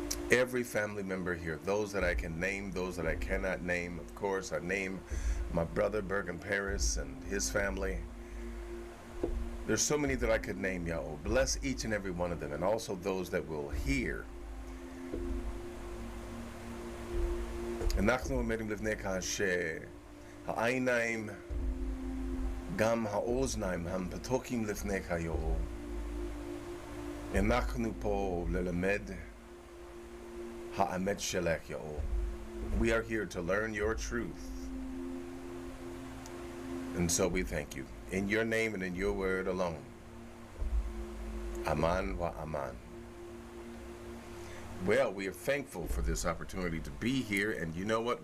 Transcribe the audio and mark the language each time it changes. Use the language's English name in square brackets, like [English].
[English] Every family member here. Those that I can name, those that I cannot name. Of course, I name my brother Bergen Paris and his family. There's so many that I could name, y'all. Bless each and every one of them, and also those that will hear. [Hebrew] אנחנו עומדים לפניך שהעיניים, גם האוזניים, הם פתוחים לפניך, יאו. אנחנו פה ללמד האמת שלך, יאו. [English] We are here to learn your truth. And so we thank you. In your name and in your word alone. Aman wa aman. Well, we are thankful for this opportunity to be here, and you know what?